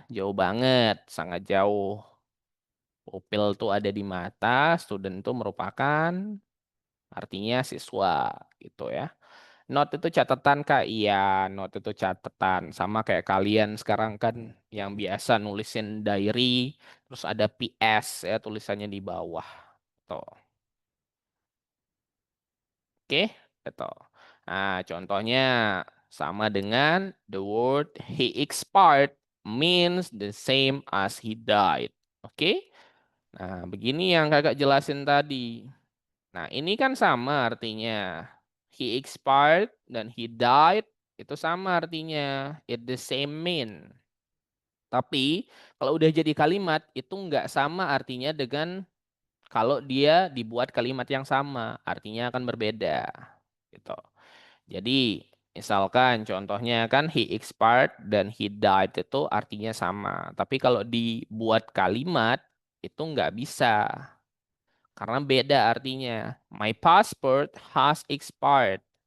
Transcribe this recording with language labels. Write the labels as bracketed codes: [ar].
[id] Jauh banget, sangat jauh. Pupil itu ada di mata, student itu merupakan artinya siswa gitu ya. Note itu catatan Kak? Iya, note itu catatan. Sama kayak kalian sekarang kan yang biasa nulisin diary, terus ada PS ya tulisannya di bawah. Tuh. Oke, itu. Nah, contohnya sama dengan [en] the word he expired means the same as he died. [id] Oke? Nah, begini yang kakak jelasin tadi. Nah, ini kan sama artinya. [en] He expired [id] dan [en] he died [id] itu sama artinya. [en] It the same mean. [id] Tapi kalau udah jadi kalimat itu nggak sama artinya dengan kalau dia dibuat kalimat yang sama. Artinya akan berbeda. Gitu. Jadi misalkan contohnya kan [en] he expired [id] dan [en] he died [id] itu artinya sama. Tapi kalau dibuat kalimat itu nggak bisa. Karena beda artinya. [en] My passport has expired.